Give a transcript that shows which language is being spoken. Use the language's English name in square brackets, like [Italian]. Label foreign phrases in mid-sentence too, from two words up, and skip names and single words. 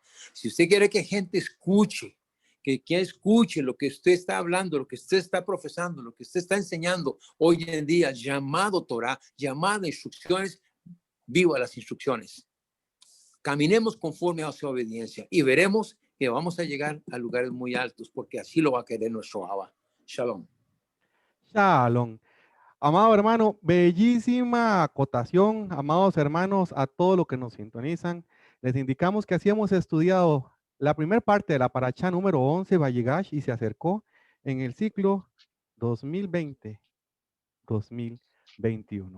[Spanish] Si usted quiere que gente escuche, que escuche lo que usted está hablando, lo que usted está profesando, lo que usted está enseñando hoy en día, llamado Torah, llamado instrucciones, viva las instrucciones. Caminemos conforme a su obediencia y veremos que vamos a llegar a lugares muy altos, porque así lo va a querer nuestro Abba. Shalom. Shalom. Amado hermano, bellísima acotación, amados hermanos, a todo lo que nos sintonizan. Les indicamos que así hemos estudiado la primera parte de la Parashá número 11, Vayigash, y se acercó en el ciclo 2020-2021.